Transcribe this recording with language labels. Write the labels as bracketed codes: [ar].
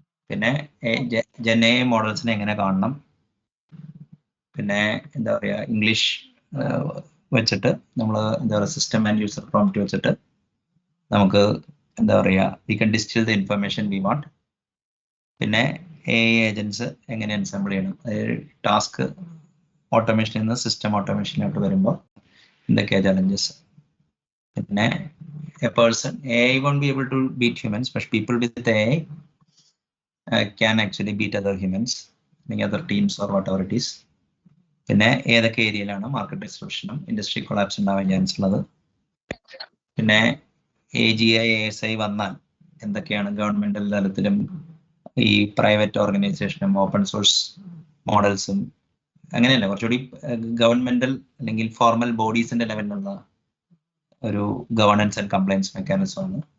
[ml] പിന്നെ gen AI മോഡൽസിനെ എങ്ങനെ കാണണം, പിന്നെ എന്താ പറയുക, ഇംഗ്ലീഷ് വെച്ചിട്ട് നമ്മൾ എന്താ പറയുക [en] system and user prompt [ml] വെച്ചിട്ട് നമുക്ക് എന്താ പറയുക [en] We can distil the information we want. [ml] പിന്നെ AI ഏജൻസ് എങ്ങനെ എൻസംബിൾ ചെയ്യണം, അതായത് ടാസ്ക് ഓട്ടോമേഷനിൽ നിന്ന് സിസ്റ്റം ഓട്ടോമേഷനിലോട്ട് വരുമ്പോൾ എന്തൊക്കെയാണ് ചലഞ്ചസ്. പിന്നെ [en] a person, AI won't be able to beat humans, but people with AI can actually beat other humans, [ml] അല്ലെങ്കിൽ [en] other teams or whatever it is. [ml] പിന്നെ ഏതൊക്കെ ഏരിയയിലാണ് മാർക്കറ്റ് ഡിസ്ട്രപ്ഷനും ഇൻഡസ്ട്രി കൊളാപ്സ് ഉണ്ടാവാൻ ചാൻസ് ഉള്ളത്. പിന്നെ AGI ASI വന്നാൽ എന്തൊക്കെയാണ് ഗവൺമെന്റൽ തലത്തിലും ഈ പ്രൈവറ്റ് ഓർഗനൈസേഷനും ഓപ്പൺ സോഴ്സ് മോഡൽസും, അങ്ങനെയല്ല കുറച്ചുകൂടി ഗവൺമെന്റൽ അല്ലെങ്കിൽ ഫോർമൽ ബോഡീസിന്റെ ലെവലിലുള്ള ഒരു [en] governance and compliance mechanism [ml] ആണ്.